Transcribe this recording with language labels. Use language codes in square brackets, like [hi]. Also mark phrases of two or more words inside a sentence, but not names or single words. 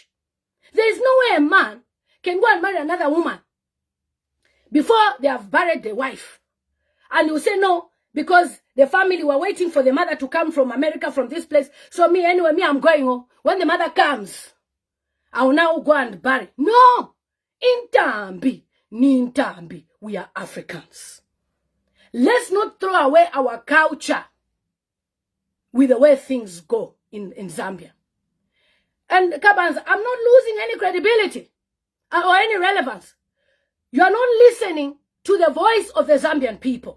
[en] There is no way a man can go and marry another woman before they have buried the wife. And you say no, because the family were waiting for the mother to come from America, from this place. So anyway, I'm going home. When the mother comes, I will now go and bury. [bem] No! Intambi, Nintambi, [en] we are Africans. Let's not throw away our culture with the way things go in Zambia. And Kabans, I'm not losing any credibility or any relevance. You are not listening to the voice of the Zambian people.